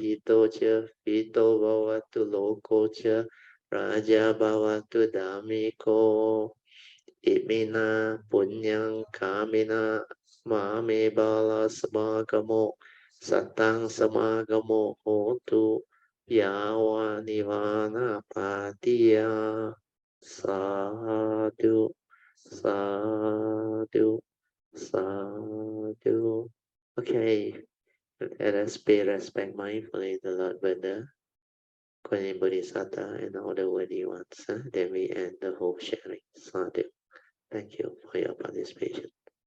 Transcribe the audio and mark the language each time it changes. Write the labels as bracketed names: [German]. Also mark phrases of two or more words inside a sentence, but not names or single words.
[Pali] hito cha hito bhavatu loko cha raja bhavatu damiko imina punyang kamina mame bala samagamo satang samagamo hotu yawa nivana patiya sadhu sadhu sadhu. [English] Okay, let us pay respect mindfully to Lord Buddha, Kuan Bodhisattva, and all the worthy ones. Then we end the whole sharing. Sadhu. Thank you for your participation.